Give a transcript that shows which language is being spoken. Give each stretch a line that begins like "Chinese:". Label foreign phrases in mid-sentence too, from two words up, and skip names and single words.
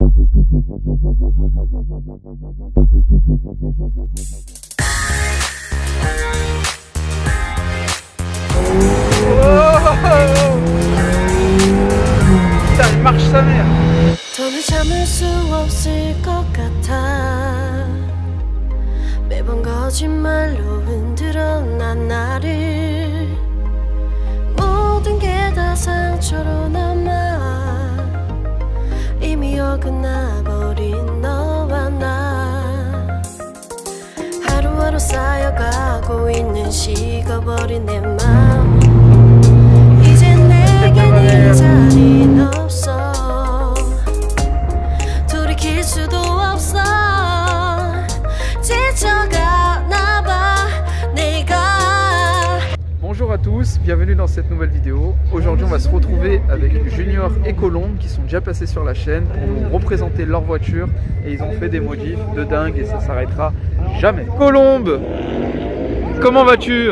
French: Putain, il marche sa mère.
Korean: 더는 참을 수 없을 것 같아. 매번 거짓말로 흔들어 난 나를. 모든 게 다 상처로 남아. 이미 어긋나버린 너와 나. 하루하루 쌓여가고 있는 식어버린 내 맘. 이젠 내겐 이 자리는 없어. 돌이킬 수도 없어. 지쳐가나 봐 내가.
French: Bonjour à tous, bienvenue dans cette nouvelle vidéo. Aujourd'hui on va se retrouver avec Junior et Colombe qui sont déjà passés sur la chaîne pour nous représenter leur voiture et ils ont fait des modifs de dingue et ça s'arrêtera jamais. Colombe, comment vas-tu?